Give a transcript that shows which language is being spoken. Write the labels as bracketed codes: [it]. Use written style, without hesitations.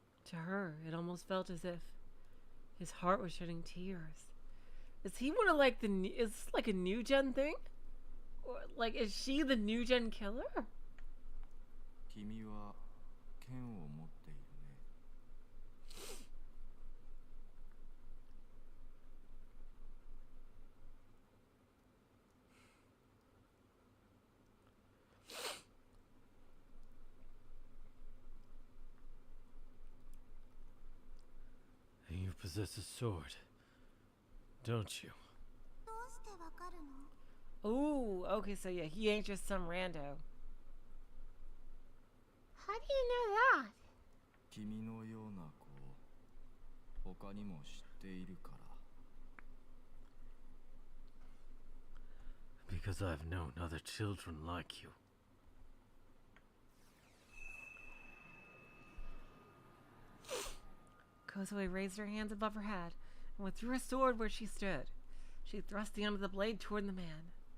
[en] To her, it almost felt as if his heart was shedding tears. Is he one of like is this like a new gen thing? Or like, is she the new gen killer? [ja] 君は剣を持っているね。 [en] You possess a sword, don't you? [ja] どうしてわかるの? [en] Ooh, okay, so yeah, he ain't just some rando. How do you know that? [ja] 君のような子を他にも知っているから。 [en] Because I've known other children like you. Kozue raised her hands above her head and withdrew her sword where she stood. She thrust the end of the blade toward the man.